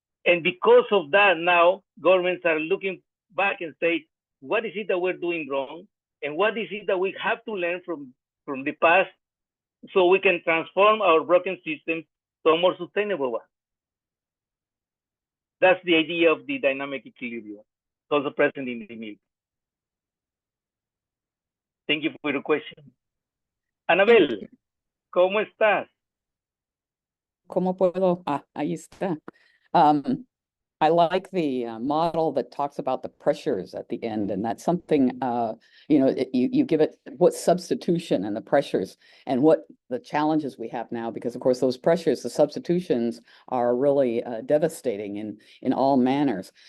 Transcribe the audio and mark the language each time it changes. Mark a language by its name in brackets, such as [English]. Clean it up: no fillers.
[English] And because of that, now governments are looking back and say, what is it that we're doing wrong? And what is it that we have to learn from the past so we can transform our broken systems to a more sustainable one? That's the idea of the dynamic equilibrium. It's also present in the milk. Thank you for your question. Anabel, [Spanish] ¿cómo estás? ¿Cómo puedo? Ahí está. [English] I like the model that talks about the pressures at the end, and that's something, you give it what substitution and the pressures and what the challenges we have now, because of course those pressures, the substitutions are really devastating in all manners.